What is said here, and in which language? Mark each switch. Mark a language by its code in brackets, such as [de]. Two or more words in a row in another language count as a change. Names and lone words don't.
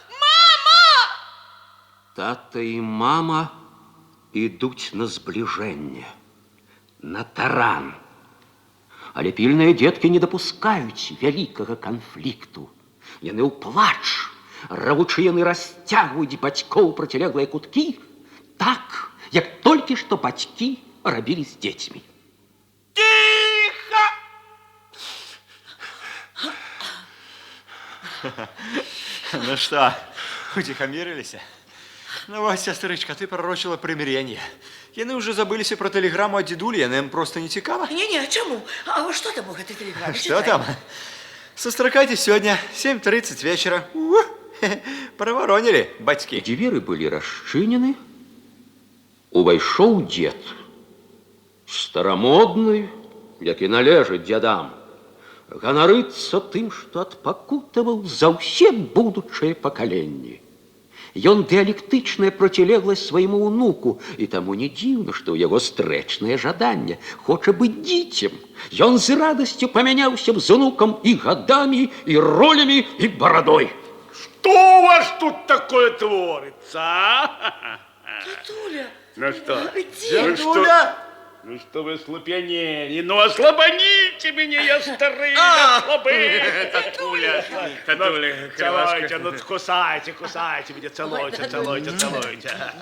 [be] Тата і мама ідуць на збліжэнне, на таран. Але пільныя дзеткі не дапускаюць вялікага канфлікту. Яны ў плач, рвучы яны расцягваюць бацькоў процілеглыя куткі, так, як толькі што бацькі рабілі з дзецьмі. [ru] Тихо! Ну что, утихомирились? Ну вот, сестричка, ты пророчила примирение. Яны уже забылись про телеграмму от дедули, яны им просто [be] не цікава. [ru] Не, чему? А что там у этой телеграмме? Что там? Состракайтесь сегодня, 7:30 вечера. Проворонили, батьки. [be] Дзверы былі расчынены. Увайшоў дзед. Старамодны, як і належыць дзядам. ганарыцца тым, што адпакутаваў за ўсе будучыя пакаленні. Ён дыялектычная процілегласць свайму ўнуку, і таму не дзіўна, што ў яго стрэчнае жаданне, хоча быць дзіцем. Ён з радасцю памяняўся б з унукам і гадамі, і ролямі, і барадой. [ru] Что у вас тут такое творится, а? Дедуля, Ну что? Дедуля! Ну что вы слабенели? Ну ослабоните меня, я старый, я слабый. Татуля, целуйте, ну кусайте меня, целуйте.